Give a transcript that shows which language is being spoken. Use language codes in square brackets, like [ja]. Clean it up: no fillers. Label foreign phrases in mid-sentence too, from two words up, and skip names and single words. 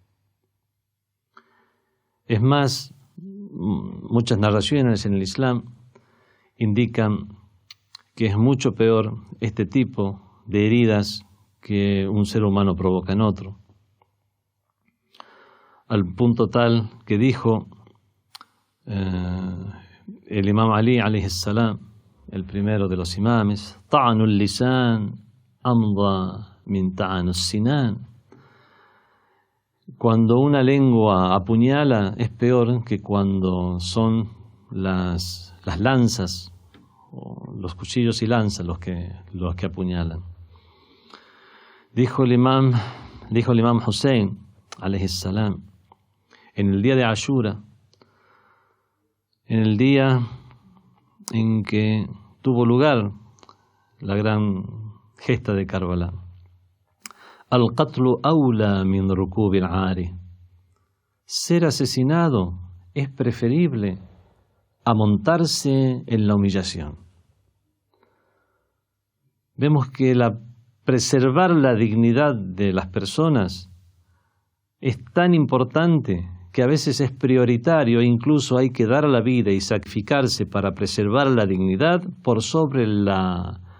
[es] Es más, muchas narraciones en el Islam indican que es mucho peor este tipo de heridas que un ser humano provoca en otro. Al punto tal que dijo el imam Ali [ar] عليه السلام, [es] el primero de los imames, [ar] طعن اللسان أمضى من طعن السنان. [es] Cuando una lengua apuñala es peor que cuando son las lanzas, o los cuchillos y lanzas los que apuñalan. Dijo el imam Hussein [ar] عليه السلام, [es] en el día de Ashura, en el día en que tuvo lugar la gran gesta de Karbala, [ar] القتل أولى من ركوب العار, [es] ser asesinado es preferible a montarse en la humillación. Vemos que preservar la dignidad de las personas es tan importante que a veces es prioritario e incluso hay que dar la vida y sacrificarse para preservar la dignidad por sobre la